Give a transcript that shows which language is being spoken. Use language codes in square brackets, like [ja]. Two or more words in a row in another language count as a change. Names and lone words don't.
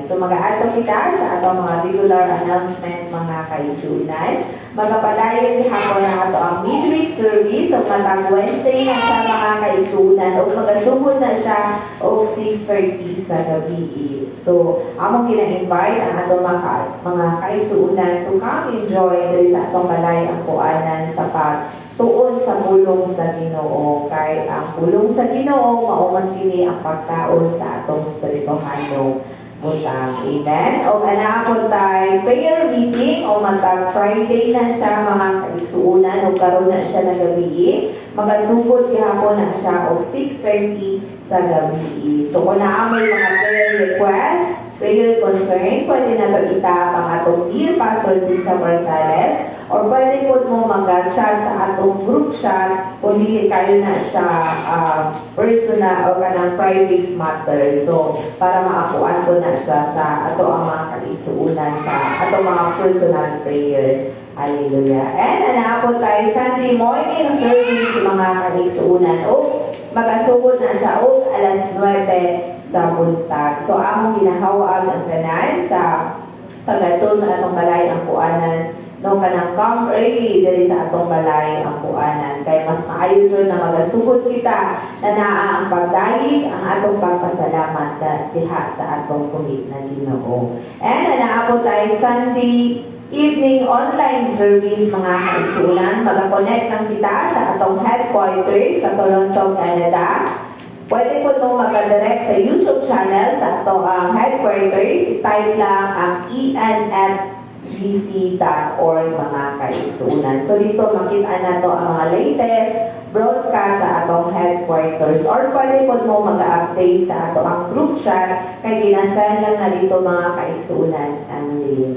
[ceb] So mag-aatong kita sa atong mga regular announcement, mga kaisunan. Magpapadayon hapon na ato ang [en] midweek service [ceb] sa matang Wednesday na sa mga kaisunan o magasugod na siya o 6:30 sa gabi. So, among kina-invite ang atong mga kaisunan [en] to come enjoy [ceb] sa atong balay ang kuanan sa tuon sa pulong sa Ginoo. Kay ang pulong sa Ginoo mao man kini ang pagkaon sa atong espirituhanong butang. Amen. O ana po tayo [en] prayer meeting [ceb] o matag Friday na siya mga kaigsuunan o karon na siya na gabi. Magasugod gihapon na siya o 6:30 sa gabi. So kung naamay mga [en] prayer request, prayer concern, [ceb] pwede na ito itap ang atong dear Pastor Cynthia Barzales or pwede po mo mag-chat sa atong [en] group chat [ceb] kung hindi kayo na siya personal o kanang [en] private matter. [ceb] So, para maakuan ko na siya sa ato ang mga kalisuunan sa ato mga [en] personal prayer. [ceb] Hallelujah. And anaapon tayo [en] Sunday morning service [ceb] mga kalisuunan. O, magasugod na siya o alas 9 sa buntag. So, among ginahawag ang tanan sa pagato sa atong balay ang kuanan no kanang [en] come early [ceb] diri sa atong balay ang kuanan kay mas maayo jud na magasugod kita na naa ang pagdayeg ang atong pagpasalamat diha sa atong kulit na Ginoo. And anaapon tayo [en] Sunday evening online service [ceb] mga kaigsuunan. Mag-connect lang kita sa atong headquarters sa Toronto, Canada. Pwede po ito mag-direct sa YouTube channel sa atong headquarters. I-type lang ang enfgc.org mga kaigsuunan. So dito makita na to ang mga [en] latest broadcast [ceb] sa atong headquarters or pwede po mo mag-update sa atong [en] group chat [ceb] kay ginasend lang na dito mga kaigsuunan ang link.